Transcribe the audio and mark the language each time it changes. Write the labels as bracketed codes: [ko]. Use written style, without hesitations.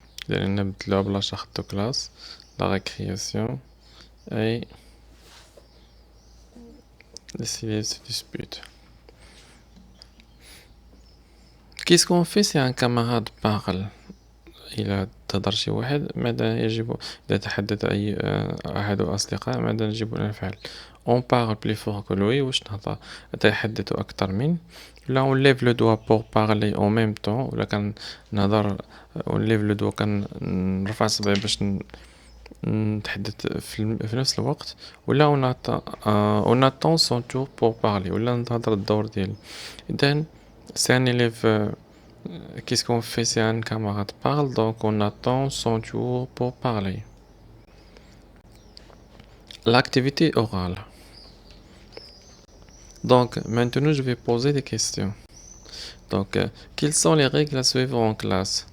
[fr] نبدلها بلا charte de classe, la récréation et les élèves se disputent. Qu'est-ce qu'on fait si un camarade parle? [ar] إلى تهضر شي واحد ماذا يجب إذا تحدث أي أحد الأصدقاء ماذا يجب أن نفعل؟ [fr] on parle plus fort que lui [ar] واش نهضر أتحدث أكثر من ولا [fr] on lève le doigt pour parler en même temps [ar] ولا كنهضر [fr] on lève le doigt [ar] كنرفع صبعي باش نتحدث في نفس الوقت ولا [fr] on attend son tour pour parler [ar] ولا ننتظر الدور ديالي. [fr] إذن c'est un élève. Qu'est-ce qu'on fait si un camarade parle? Donc, on attend son tour pour parler. L'activité orale. Donc, maintenant, je vais poser des questions. Donc, quelles sont les règles à suivre en classe?